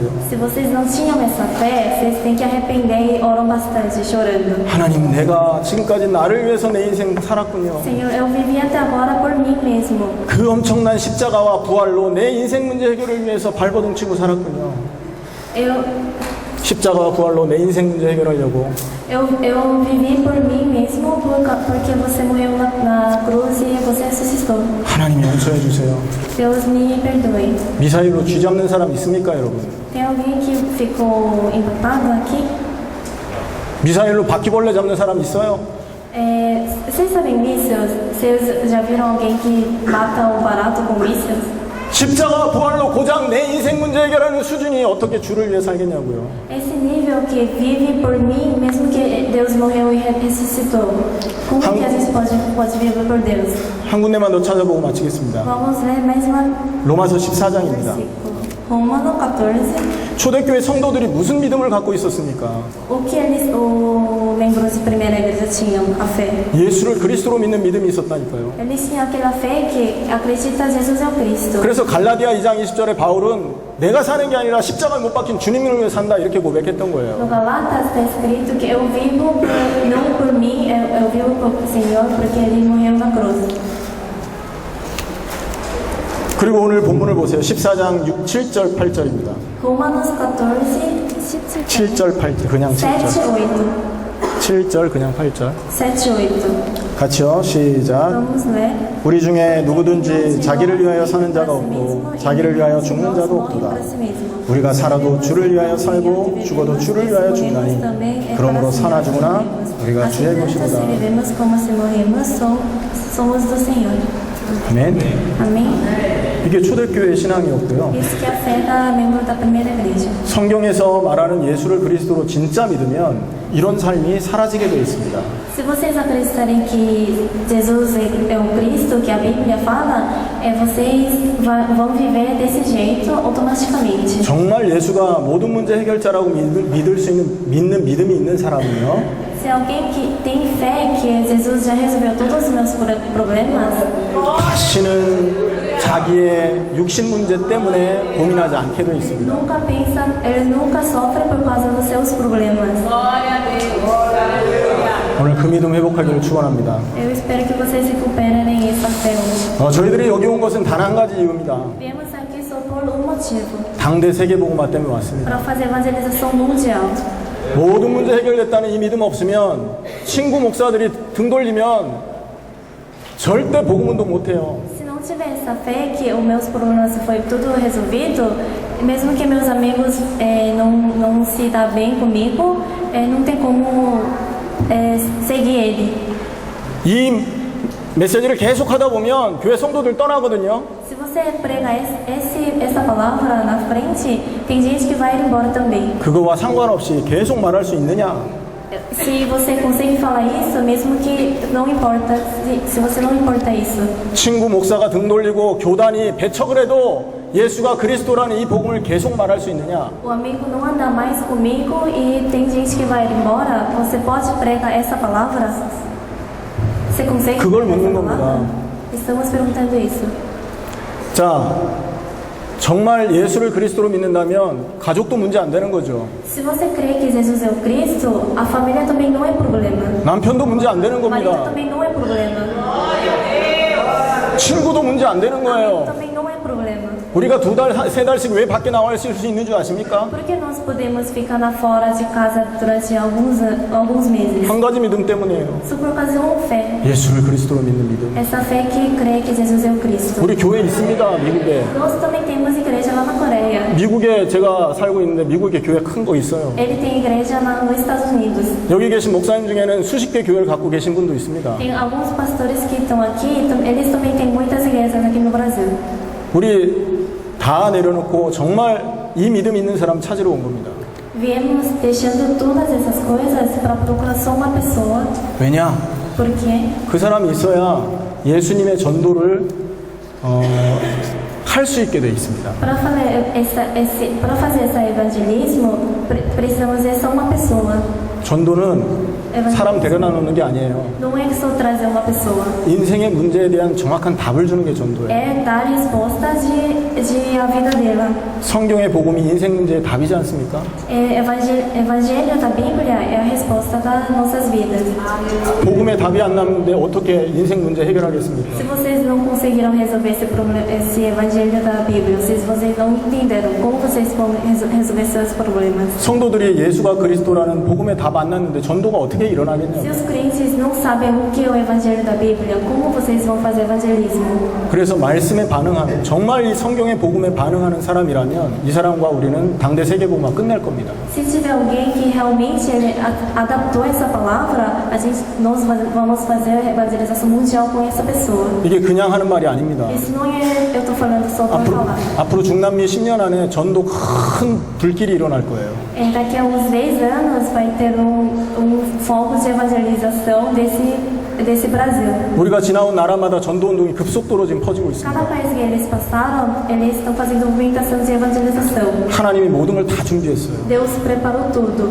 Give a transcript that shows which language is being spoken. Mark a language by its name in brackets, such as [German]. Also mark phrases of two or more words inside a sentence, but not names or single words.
[Portuguese] Se vocês não tinham essa fé, vocês têm que arrepender e oram bastante, chorando. [Korean] 하나님, 내가 지금까지 나를 위해서 내 인생 살았군요. [Portuguese] Senhor, eu vivi até agora por mim mesmo. [Korean] 그 엄청난 십자가와 부활로 내 인생 문제 해결을 위해서 발버둥 치고 살았군요. 십자가와 부활로 내 인생 문제 해결하려고. [Portuguese] Eu vivi por mim mesmo porque você morreu na cruz e você ressuscitou. [Korean] 하나님 용서해 주세요. [Portuguese] Deus me perdoe. [Korean] 미사일로 쥐 잡는 사람 있습니까, 여러분? [Portuguese] Tem alguém que ficou impactado aqui? [Korean] 미사일로 바퀴벌레 잡는 사람 있어요? [Portuguese] Vocês sabem mísseis? Vocês já viram alguém que mata um barato com mísseis? [Korean] 십자가 부활로 고작 내 인생 문제 해결하는 수준이 어떻게 주를 위해 살겠냐고요. [Portuguese] Esse nível que vive por mim, mesmo que Deus morreu e ressuscitou. Como que a gente pode viver por Deus? [Korean] 한 군데만 더 찾아보고 마치겠습니다. [Portuguese] Vamos ler mais uma [Korean] 로마서 14장입니다. [Portuguese] versículo. Romano 14. [Korean] 초대교회 성도들이 무슨 믿음을 갖고 있었습니까? [Portuguese] O que os membros de primeira igreja tinham? A fé. [Korean] 예수를 그리스도로 믿는 믿음이 있었다니까요. [Portuguese] Eles tinham aquela fé que acredita Jesus é o Cristo. [Korean] 그래서 갈라디아 2장 20절에 바울은 내가 사는 게 아니라 십자가에 못 박힌 주님을 위해 산다 이렇게 고백했던 거예요. [Portuguese] No Galatas está escrito que eu vivo não por mim, eu vivo por o Senhor porque Ele morreu na cruz. [Korean] 그리고 오늘 본문을 보세요. 14장 7절 8절입니다. [Portuguese] Romanos 14, [Korean] 7절 8절 그냥 [Portuguese] 7, [Korean] 7절 [Portuguese] 8. [Korean] 7절 그냥 8절 [Portuguese] 7, 8. [Korean] 같이요. 시작. [Portuguese] Vamos ler. [Korean] 우리 중에 누구든지 자기를 위하여 사는 자가 없고 자기를 위하여 죽는 자도 없도다. 우리가 살아도 주를 위하여 살고 죽어도 주를 위하여 죽나니 그러므로 사나 죽으나 우리가 주의 것이로다. [Portuguese] Vivemos como se morremos, somos do Senhor. [Korean] 아멘. [Portuguese] Amém? [Korean] 이게 초대교회 신앙이었고요. [Portuguese] Isso que afeta membro da primeira igreja. [Korean] 성경에서 말하는 예수를 그리스도로 진짜 믿으면 이런 삶이 사라지게 되어 있습니다. [Portuguese] Se vocês acreditarem que Jesus é o Cristo que a Bíblia fala, vocês vão viver desse jeito automaticamente. [Korean] 정말 예수가 모든 문제 해결자라고 믿을 수 있는 믿음이 있는 사람은요. [Portuguese] Se alguém que tem fé que Jesus já resolveu todos os meus problemas, [Korean] 다시는 자기의 육신 문제 때문에 고민하지 않게 되어 있습니다. [Portuguese] ele nunca sofre por causa dos seus problemas. [Korean] 오늘 그 믿음 회복하기를 축원합니다. [Portuguese] Eu espero que vocês recuperem essa fé hoje. [Korean] 저희들이 여기 온 것은 단 한 가지 이유입니다. [Portuguese] Viemos aqui só por motivo, [Korean] 당대 세계복음화 때문에 왔습니다. [Portuguese] para fazer evangelização mundial. [Korean] 모든 문제 해결됐다는 이 믿음 없으면 친구 목사들이 등 돌리면 절대 복음운동 못해요. [Portuguese] Se não tiver essa fé que os meus problemas foi tudo resolvido, mesmo que meus amigos não se dá bem comigo, não tem como seguir ele. [Korean] 이 메시지를 계속 하다 보면 교회 성도들 떠나거든요. [Portuguese] Se você prega essa palavra na frente, tem gente que vai embora também. [Korean] 그거와 상관없이 계속 말할 수 있느냐? [Portuguese] Se você consegue falar isso, mesmo que não importa, se você não importa isso. [Korean] 친구 목사가 등 돌리고 교단이 배척을 해도 예수가 그리스도라는 이 복음을 계속 말할 수 있느냐? [Portuguese] O amigo não anda mais comigo e tem gente que vai embora. Você pode pregar essa palavra? Você consegue? [Korean] 그걸 [Portuguese] pregar [Korean] 묻는 [Portuguese] essa palavra? [Korean] 겁니다. [Portuguese] Estamos perguntando isso. [Korean] 자, 정말 예수를 그리스도로 믿는다면 가족도 문제 안 되는 거죠. [Portuguese] Se você crê que Jesus é o Cristo, a família também não é problema. [Korean] 남편도 문제 안 되는 [Portuguese] O marido [Korean] 겁니다. [Portuguese] também não é problema. [Korean] 친구도 문제 안 되는 [Portuguese] Amigo [Korean] 거예요. [Portuguese] também não é problema. [Korean] 우리가 2달, 3달씩 왜 밖에 나와 있을 수 있는 줄 아십니까? [Portuguese] Por que nós podemos ficar fora de casa durante alguns meses? [Korean] 한 가지 믿음 때문이에요. [Portuguese] Só por causa de uma fé. [Korean] 예수를 그리스도로 믿는 믿음. [Portuguese] Essa fé que crê que Jesus é o Cristo. [Korean] 우리 교회 있습니다, 미국에. [Portuguese] Nós também temos igreja lá na Coreia. [Korean] 미국에 제가 살고 있는데 미국에 교회 큰 거 있어요. [Portuguese] Ele tem igreja nos Estados Unidos. [Korean] 여기 계신 목사님 중에는 수십 개 교회를 갖고 계신 분도 있습니다. [Portuguese] Tem alguns pastores que estão aqui, eles também têm muitas igrejas aqui no Brasil. [Korean] 우리 다 내려놓고 정말 이 믿음 있는 사람 찾으러 온 겁니다. [Portuguese] Viemos deixando todas essas coisas para procurar só uma pessoa. [Korean] 왜냐? [Portuguese] Porque [Korean] 그 사람이 있어야 예수님의 전도를 할 수 있게 돼 있습니다. [Portuguese] para fazer esse evangelismo, precisamos de só uma pessoa. [Korean] 전도는 사람 데려다 놓는 게 아니에요. [Portuguese] Não é só trazer uma pessoa. [Korean] 인생의 문제에 대한 정확한 답을 주는 게 전도예요. [Portuguese] É dar resposta de a vida dela. [Korean] 성경의 복음이 인생 문제의 답이지 않습니까? [Portuguese] Evangelho da Bíblia é a resposta das nossas vidas. [Korean] 복음의 답이 안 나는데 어떻게 인생 문제 해결하겠습니까? [Portuguese] Se vocês não conseguiram resolver esse problema, esse evangelho da Bíblia, se vocês não entenderam como vocês vão resolver seus problemas. [Korean] 성도들이 예수가 그리스도라는 복음의 답 안 났는데 전도가 어떻게 [Portuguese] Se [Korean] 일어나겠냐고. [Portuguese] os crentes não sabem o que é o evangelho da Bíblia, como vocês vão fazer evangelismo? [Korean] 그래서 말씀에 반응하는 정말 이 성경의 복음에 반응하는 사람이라면 이 사람과 우리는 당대 세계복음화 끝낼 겁니다. [Portuguese] Se tiver alguém que realmente ele adaptou essa palavra, nós vamos fazer a evangelização mundial com essa pessoa. [Korean] 이게 그냥 하는 말이 아닙니다. [Portuguese] Isso não é eu estou falando só para falar. [Korean] 앞으로 중남미 10년 안에 전도 큰 불길이 일어날 거예요. [Portuguese] Daqui a uns 10 anos vai ter um foco de evangelização desse Brasil. [Korean] 우리가 지나온 나라마다 전도운동이 급속도로 지금 퍼지고 있습니다. [Portuguese] Cada país que eles passaram, eles estão fazendo movimentação de evangelização. [Korean] 하나님이 모든 걸 다 준비했어요. [Portuguese] Deus preparou tudo.